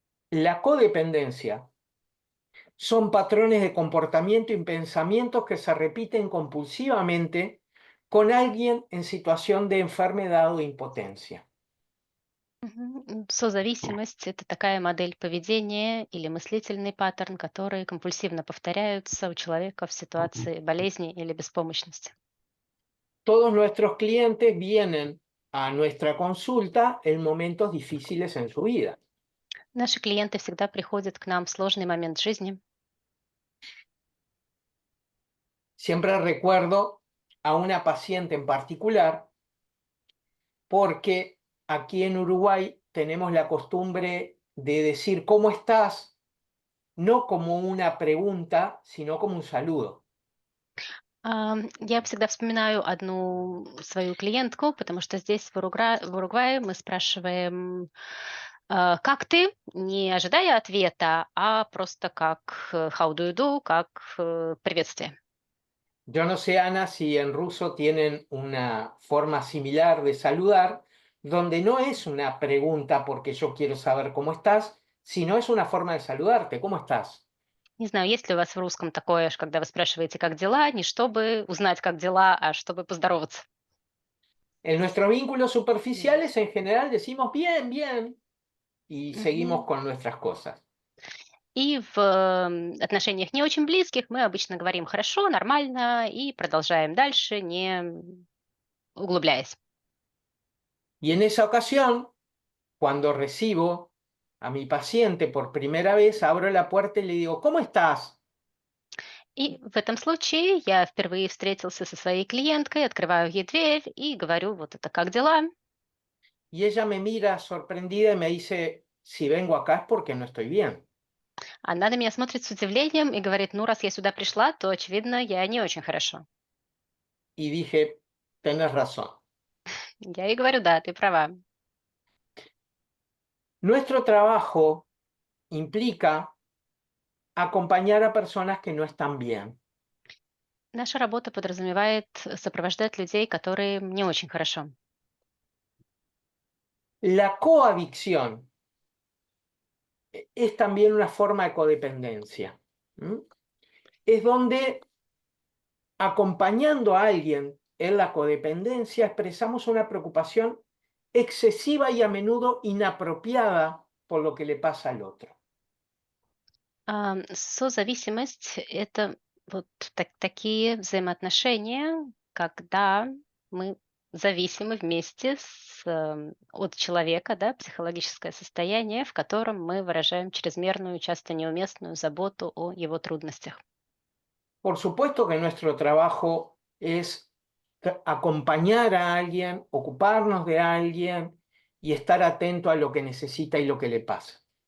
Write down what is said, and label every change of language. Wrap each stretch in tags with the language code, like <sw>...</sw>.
<es>La codependencia son patrones de comportamiento y pensamientos que se repiten compulsivamente con alguien en situación de enfermedad o impotencia.</es> <ru>Созависимость– это такая модель поведения или мыслительный паттерн, которые компульсивно повторяются у человека в ситуации болезни или беспомощности.</ru> <es>Todos nuestros clientes vienen a nuestra consulta en momentos difíciles en su vida.</es> <ru>Наши клиенты всегда приходят к нам в сложный момент жизни.</ru> <es>Siempre recuerdo a una paciente en particular porque aquí en Uruguay tenemos la costumbre de decir ¿cómo estás? No como una pregunta, sino como un saludo.</es> <ru>Я всегда вспоминаю одну свою клиентку, потому что здесь в Уругвае мы спрашиваем, как ты, не ожидая ответа, а просто как</ru> <en>how do you do,</en> <ru>как приветствие.</ru> <es>Yo no sé, Ana, si en ruso tienen una forma similar de saludar, donde no es una pregunta porque yo quiero saber cómo estás, sino es una forma de saludarte. ¿Cómo estás?</es> <ru>Не знаю, есть ли у вас в русском такое, когда вы спрашиваете, как дела, не чтобы узнать, как дела, а чтобы поздороваться.</ru> <es>En nuestros vínculos superficiales, en general, decimos bien, bien, y seguimos con nuestras cosas.</es> <ru>И в отношениях не очень близких мы обычно говорим хорошо, нормально и продолжаем дальше, не углубляясь.</ru> <es>Y en esa ocasión, cuando recibo a mi paciente por primera vez, abro la puerta y le digo, ¿cómo estás?</es> <ru>И в этом случае я впервые встретился со своей клиенткой, открываю ей дверь и говорю, вот это как дела?</ru> <es>Y ella me mira sorprendida y me dice, si vengo acá es porque no estoy bien.</es> <ru>Она на меня смотрит с удивлением и говорит, ну, раз я сюда пришла, то, очевидно, я не очень хорошо.</ru> <es>Y dije, tenés razón.</es> <ru>Я ей говорю, да, ты права.</ru> <es>Nuestro trabajo implica acompañar a personas que no están bien.</es> <ru>Наша работа подразумевает сопровождать людей, которые не очень хорошо.</ru> <es>La coadicción es también una forma de codependencia. Es donde acompañando a alguien en la codependencia expresamos una preocupación excesiva y a menudo inapropiada por lo que le pasa al otro.</es> <ru>Созависимость– это вот такие взаимоотношения, когда мы зависимы вместе от человека, да, психологическое состояние, в котором мы выражаем чрезмерную, часто неуместную заботу о его трудностях.</ru> <es>Por supuesto que nuestro trabajo es acompañar a alguien, ocuparnos de alguien y estar atento a lo que necesita y lo que le pasa.</es>